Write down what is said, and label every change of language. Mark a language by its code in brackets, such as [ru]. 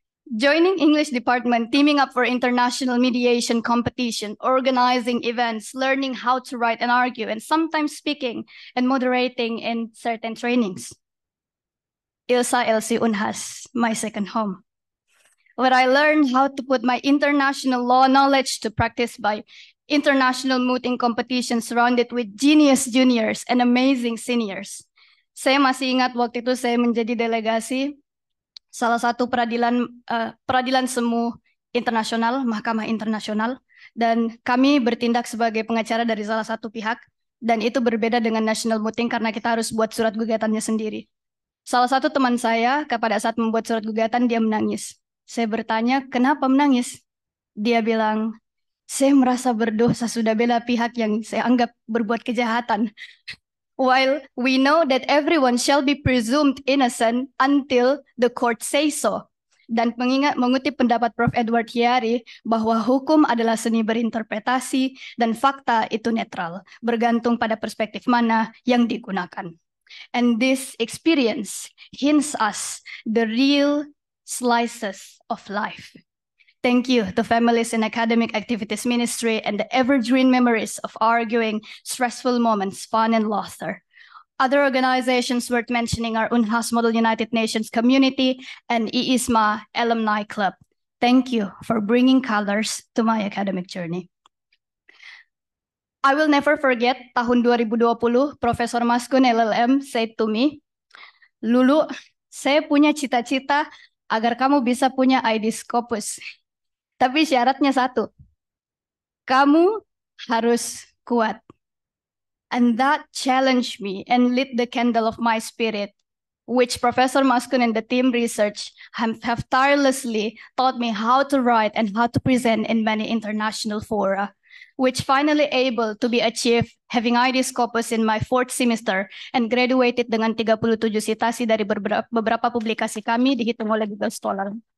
[en] Joining English department, teaming up for international mediation competition, organizing events, learning how to write and argue, and sometimes speaking and moderating in certain trainings. ILSA LC Unhas, my second home, where I learned how to put my international law knowledge to practice by international mooting competition surrounded with genius juniors and amazing seniors. [id] Saya masih ingat waktu itu saya menjadi delegasi salah satu peradilan semu internasional, Mahkamah Internasional, dan kami bertindak sebagai pengacara dari salah satu pihak, dan itu berbeda dengan national mooting karena kita harus buat surat gugatannya sendiri. Salah satu teman saya pada saat membuat surat gugatan dia menangis. Saya bertanya, kenapa menangis? Dia bilang, saya merasa berdosa sudah bela pihak yang saya anggap berbuat kejahatan. [en] While we know that everyone shall be presumed innocent until the court says so. [id] Dan mengutip pendapat Prof. Edward Hiyari bahwa hukum adalah seni berinterpretasi dan fakta itu netral, bergantung pada perspektif mana yang digunakan. [en] And this experience hints us the real slices of life. Thank you to families in Academic Activities Ministry and the evergreen memories of arguing, stressful moments, fun and laughter. Other organizations worth mentioning are Unhas Model United Nations Community and IISMA Alumni Club. Thank you for bringing colors to my academic journey. I will never forget [id] tahun 2020, Profesor Maskun LLM [en] said to me, [id] Lulu, saya punya cita-cita agar kamu bisa punya ID Scopus. Tapi syaratnya satu, kamu harus kuat. [en] And that challenged me and lit the candle of my spirit, which Professor Maskun and the team research have tirelessly taught me how to write and how to present in many international fora, which finally able to be achieved having ID Scopus in my 4th semester and graduated [id] dengan 37 citasi dari beberapa publikasi kami dihitung oleh Google Scholar.